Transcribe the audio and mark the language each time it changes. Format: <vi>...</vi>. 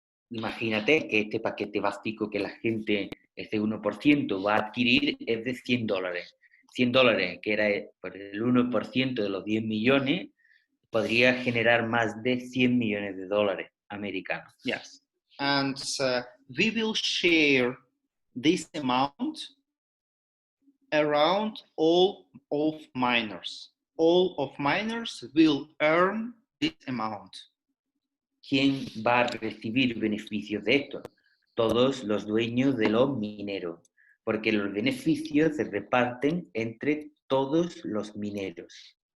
<es>Imagínate que este paquete básico que la gente, ese 1%, va a adquirir es de $100. $100, que era por el 1% de los 10 millones, podría generar más de 100 millones de dólares americanos.</es> <en>Yes. And we will share this amount around all of miners. All of miners will earn this amount.</en> <es>¿Quién va a recibir beneficios de esto? Todos los dueños de los mineros, porque los beneficios se reparten entre todos los mineros.</es>